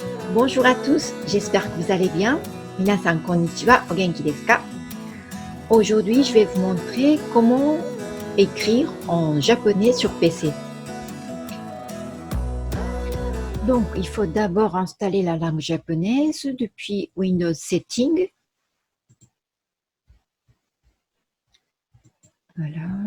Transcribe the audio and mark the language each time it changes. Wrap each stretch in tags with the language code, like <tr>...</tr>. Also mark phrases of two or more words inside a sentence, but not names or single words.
<fr>Bonjour à tous, j'espère que vous allez bien.</fr> <ja>皆さんこんにちは、お元気ですか?</ja> <fr>Aujourd'hui, je vais vous montrer comment écrire en japonais sur PC. Donc, il faut d'abord installer la langue japonaise depuis Windows Settings. Voilà.</fr>